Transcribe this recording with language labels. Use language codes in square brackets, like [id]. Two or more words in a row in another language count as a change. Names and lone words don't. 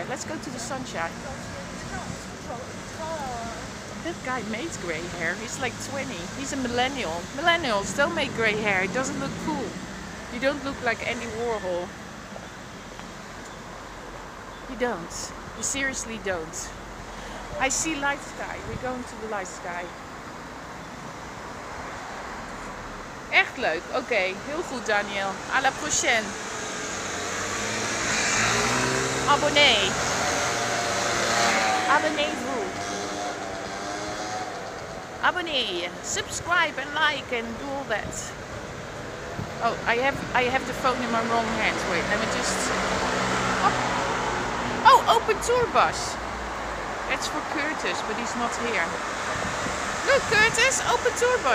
[en] Let's go to the sunshine. That guy made grey hair. He's like 20. He's a millennial. Millennials don't make grey hair. It doesn't look cool. You don't look like Andy Warhol. You don't. You seriously don't. I see light sky. We're going to the light sky. [nl] Echt leuk. Oké, heel goed Daniel. [fr] À la prochaine. [nl] Abonnee. [fr] Abonnez-vous. Abonnee. [en] Subscribe and like and do all that. Oh, I have the phone in my wrong hand. Wait, let me just... Oh, open tour bus. That's for Curtis, but he's not here. Look, Curtis, open tour bus.